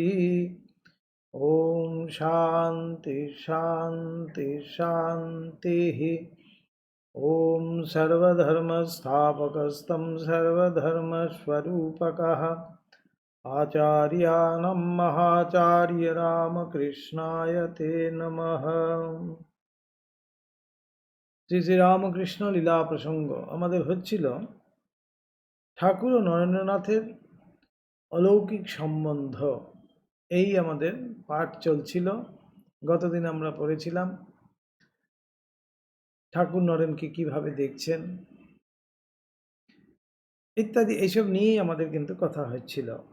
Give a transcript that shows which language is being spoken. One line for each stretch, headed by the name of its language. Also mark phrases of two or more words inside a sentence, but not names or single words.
Sanskrit: ॐ शान्ति शान्ति शान्तिः। ॐ सर्वधर्मस्थापकस्तं सर्वधर्मस्वरूपकः आचार्यानं महाचार्य रामकृष्णाय ते नमः।
Bangla: শ্রী শ্রী রামকৃষ্ণ লীলা প্রসঙ্গ আমাদের হচ্ছিল ঠাকুর ও নরেন্দ্রনাথের অলৌকিক সম্বন্ধ। এই আমাদের পাঠ চলছিল। গতদিন আমরা পড়েছিলাম ঠাকুর নরেনকে কিভাবে দেখছেন ইত্যাদি, এইসব নিয়েই আমাদের কিন্তু কথা হচ্ছিল।